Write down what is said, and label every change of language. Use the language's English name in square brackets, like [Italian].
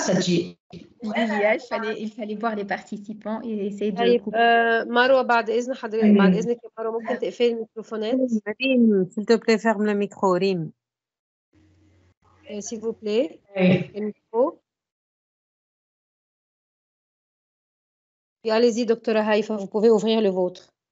[French] Il fallait voir les participants et essayer de couper. [Arabic] مروة بعد إذنك يا مروة ممكن تقفلي الميكروفونات. [French] S'il te plaît, ferme le micro, Rim. S'il vous plaît, le micro. Et allez-y, docteur Haïfa, vous pouvez ouvrir le vôtre.